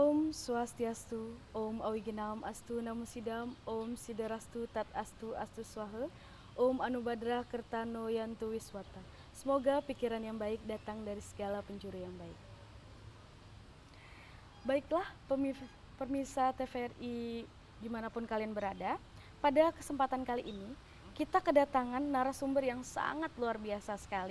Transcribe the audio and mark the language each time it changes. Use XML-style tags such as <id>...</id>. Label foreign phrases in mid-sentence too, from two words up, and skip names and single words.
<sa>Swastiastu, ॐ अविघ्नम् अस्तु नमो सिद्धम्, ॐ सिद्धिरस्तु तद् अस्तु अस्तु स्वाहा, ॐ आनोभद्रा क्रतवो यन्तु विश्वतः.</sa> <id>Semoga pikiran yang baik datang dari segala penjuru yang baik. Baiklah pemirsa TVRI dimanapun kalian berada, pada kesempatan kali ini kita kedatangan narasumber yang sangat luar biasa sekali.</id>